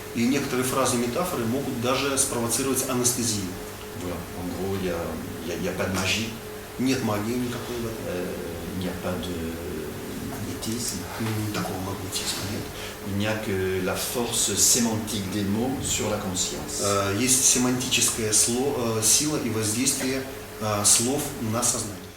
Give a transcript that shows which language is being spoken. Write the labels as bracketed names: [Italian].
[Russian] И некоторые фразы и метафоры могут даже спровоцировать анестезию. [French] Voilà. En gros, il n'y a pas de magie, [Russian] Нет магии никакой в этом. [French] il n'y a pas de magnétisme. [Russian] Такого магнетизма нет. [French] Il n'y a que la force sémantique des mots sur la conscience. [Russian] Есть семантическая сила и воздействие слов на сознание.